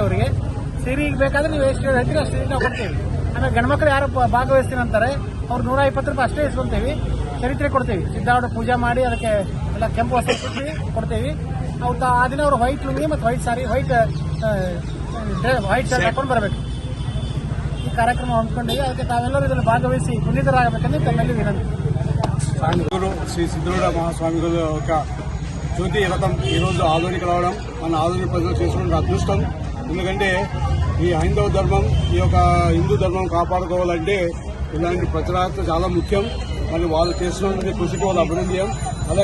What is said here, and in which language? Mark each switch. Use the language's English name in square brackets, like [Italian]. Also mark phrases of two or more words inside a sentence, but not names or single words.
[Kannada] ಅವರಿಗೆ ಸೀರೆಗೆ ಬೇಕಾದ್ರೆ ನೀವು ಎಷ್ಟು ಹೇಳ್ತೀರಿ ಅಷ್ಟು ನಾವು ಕೊಡ್ತೇವೆ. ಆಮೇಲೆ ಗಂಡ್ಮಕ್ಳು ಯಾರು ಭಾಗವಹಿಸ್ತೀನಿ ಅಂತಾರೆ ಅವ್ರು 120 ರೂಪಾಯಿ ಅಷ್ಟೇ ಇಸ್ಕೊಳ್ತೇವೆ. ಚರಿತ್ರೆ ಕೊಡ್ತೇವೆ. ಸಿದ್ಧಾರೂಢ ಪೂಜೆ ಮಾಡಿ ಅದಕ್ಕೆ ಎಲ್ಲ ಕೆಂಪು ವಸ್ತ್ರ ಸುತ್ತಿ ಕೊಡ್ತೇವೆ. ಅವ್ರು ಆ ದಿನ ಅವರು ವೈಟ್ ಲುಂಗಿ ಮತ್ತು [English] white shirt [Kannada] ಹಾಕೊಂಡು ಬರಬೇಕು. ಈ ಕಾರ್ಯಕ್ರಮ ಹಮ್ಮಿಕೊಂಡಿವೆ. ಅದಕ್ಕೆ ತಾವೆಲ್ಲರೂ ಇದರಲ್ಲಿ భాగవహిಸಿ ಪುನೀತರಾಗಬೇಕಂದ್ರೆ ತಮ್ಮಲ್ಲಿ వినండి. [Telugu] గురు శ్రీ సిద్ధరూఢ మహాస్వామిగల యొక్క జ్యోతి రథం ఈరోజు ఆధునిక రావడం మన ఆధునిక ప్రజలు చేసుకున్న అదృష్టం. ఎందుకంటే ఈ హైందవ ధర్మం, ఈ యొక్క హిందూ ధర్మం కాపాడుకోవాలంటే ఇలాంటి ప్రచారాలు చాలా ముఖ్యం. మరి వాళ్ళు చేస్తున్నటువంటి కృషికి వాళ్ళు అభినందనం.